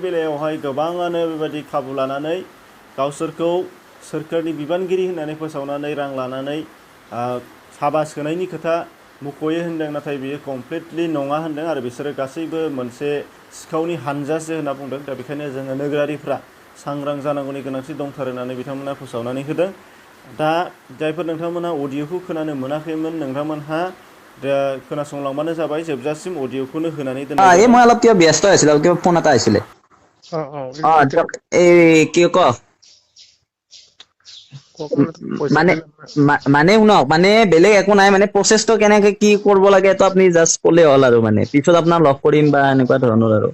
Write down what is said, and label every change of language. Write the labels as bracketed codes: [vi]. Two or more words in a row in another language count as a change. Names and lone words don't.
[brx] बेलायावहाय गोबाङानो बेबादि खाबु लानानै गावसोरखौ सोरखारनि बिबानगिरि होननानै फोसावनानै रां लानानै हाबा सोनायनि खोथा मुख'यो होनदों नाथाय बियो कमप्लिटलि नङा होनदों आरो बिसोरो गासैबो मोनसे सिखावनि हानजासो होनना बुंदों दा बेखायनो जोङो नोगोरारिफ्रा सांग्रां जानांगौनि गोनांथि दंथारो होननानै बिथांमोना फोसावनानै होदों दा जायफोर नोंथांमोना अडिअखौ खोनानो मोनाखैमोन नोंथांमोनहा खोनासंलांबानो जाबाय जोबजासिम अडिअखौनो होनानै दोननाय [as] এই [brx] जादों [as] মই অলপ কিবা ব্যস্ত আছিলো অলপ কিবা ফোন এটা আহিছিলে দিয়ক এই কি ক মানে মানে শুনক মানে বেলেগ একো নাই মানে প্ৰচেছটো কেনেকে কি কৰিব লাগে তো আপুনি জাষ্ট ক'লে হ'ল আৰু মানে পিছত আপোনাক লগ কৰিম বা এনেকুৱা ধৰণৰ আৰু